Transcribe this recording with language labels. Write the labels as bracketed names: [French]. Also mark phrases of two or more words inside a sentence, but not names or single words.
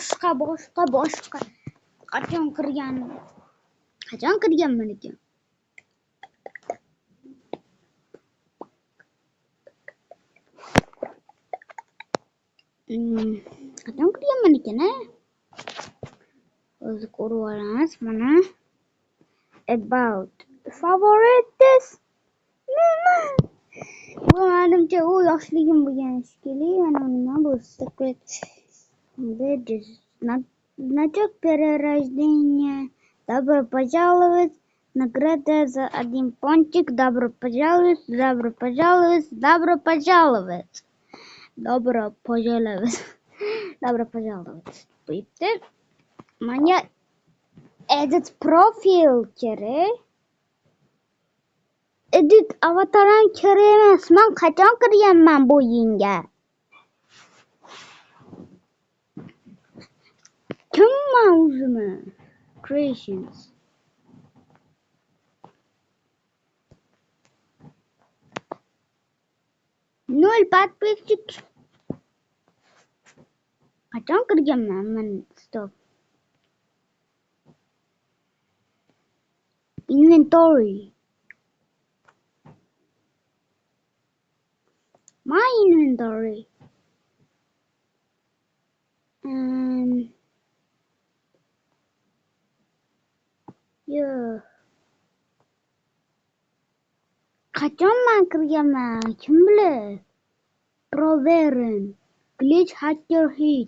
[Uzbek] Qachon kirganman ekan? Qachon kirganman ekan, O'zi ko'rib olamiz mana. [English] About favorites. [Uzbek] Bu menimcha u yoshligim bo'lgan shekilli. Mana nima bu? [English] Secret Badges. [Russian] Значок перерождения. Добро пожаловать. Награда за 1 пончик. Добро пожаловать. [Uzbek] Bitti. Menga [English] edit profil [Uzbek] kerak. Edit avatarim kerak emas. Men qachon kirganman bu o'yinga? Kimman o'zimi? [Russian] Creations. Nol подписчик. [Uzbek] Qachon kirganman men? [English] Stop. Inventory. My inventory. [Uzbek] Qachon men kirganman? Kim biladi? [English] Proveren. Glitch Hacker Hit.